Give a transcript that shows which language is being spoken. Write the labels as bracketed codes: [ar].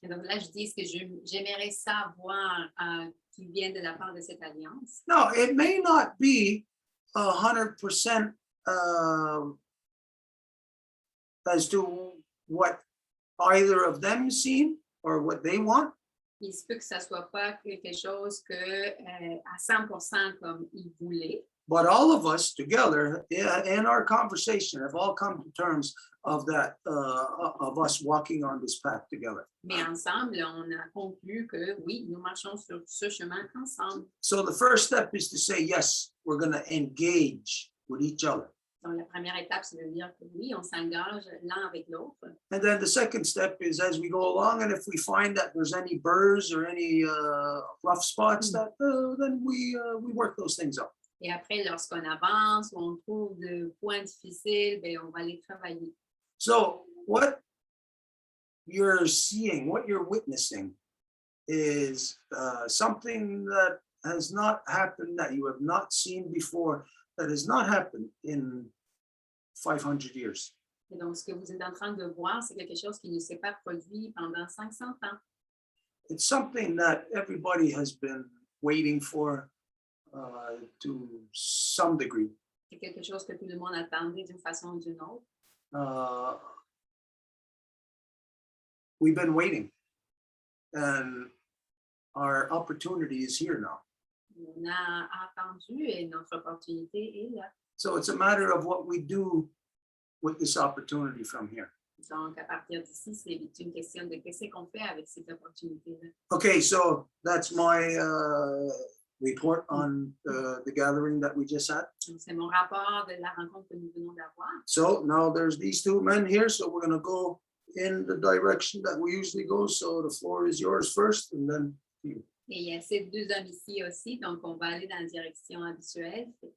[fr] Et donc là, je dis ce que j'aimerais savoir qui vient de la part de cette alliance. [en] No, it may not be 100% as to what either of them seen or what they want. [fr] Il se peut que ça ne soit pas quelque chose que à 100% comme ils voulaient. [en] But all of us together in our conversation have all come to terms of that, of us walking on this path together. [fr] Mais ensemble, on a conclu que oui, nous marchons sur ce chemin ensemble. [en] So the first step is to say, yes, we're going to engage with each other. [fr] Donc, la première étape, c'est de dire que oui, on s'engage l'un avec l'autre. [en] And then the second step is as we go along, and if we find that there's any burrs or any rough spots, that then we work those things out. [fr] Et après, lorsqu'on avance ou on trouve de points difficiles, ben, on va les travailler. [en] So what you're seeing, what you're witnessing is something that has not happened, that you have not seen before, that has not happened in 500 years. [fr] Et donc, ce que vous êtes en train de voir, c'est quelque chose qui ne s'est pas produit pendant 500 ans. [en] It's something that everybody has been waiting for to some degree. [fr] C'est quelque chose que tout le monde attendait d'une façon ou d'une autre. [en] We've been waiting, and our opportunity is here now. [fr] On a attendu et notre opportunité est là. [en] So it's a matter of what we do with this opportunity from here. [fr] Donc, à partir d'ici, c'est une question de qu'est-ce qu'on fait avec cette opportunité-là. [en] Okay, so that's my report on the gathering that we just had. [fr] Donc, c'est mon rapport de la rencontre que nous venons d'avoir. [en] So now there's these two men here, so we're going to go in the direction that we usually go. So the floor is yours first, and then you. [fr] Et il y a ces deux hommes ici aussi, donc on va aller dans la direction habituelle.